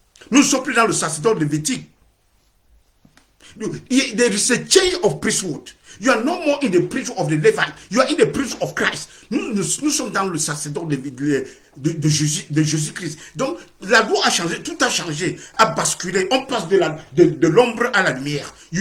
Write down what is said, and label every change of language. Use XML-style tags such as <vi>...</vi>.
<fr>Nous ne sommes plus dans le sacerdoce lévitique.</fr> <en>There is a change of priesthood. You are no more in the priesthood of the Levite. You are in the priesthood of Christ.</en> <fr>Nous sommes dans le sacerdoce de Jésus-Christ. Donc, la loi a changé, tout a changé, a basculé. On passe de l'ombre à la lumière.</fr>